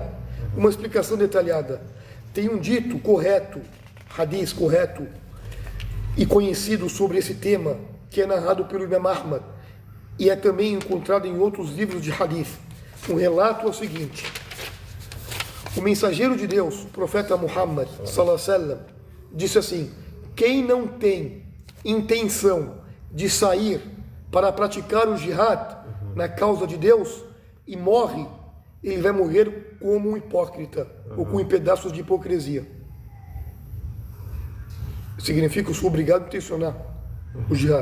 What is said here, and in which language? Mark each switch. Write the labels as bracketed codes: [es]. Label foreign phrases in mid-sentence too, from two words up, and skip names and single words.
[pt] Uma explicação detalhada. Tem um dito correto, hadith correto e conhecido sobre esse tema que é narrado pelo Imam Ahmad e é também encontrado em outros livros de hadith. Um relato é o seguinte: o mensageiro de Deus, o profeta Muhammad [ar] sallallahu alaihi wasallam, [pt] disse assim: quem não tem intenção de sair para praticar o jihad na causa de Deus e morre, ele vai morrer como um hipócrita ou com pedaços de hipocrisia. Significa que eu sou obrigado a intencionar o jihad.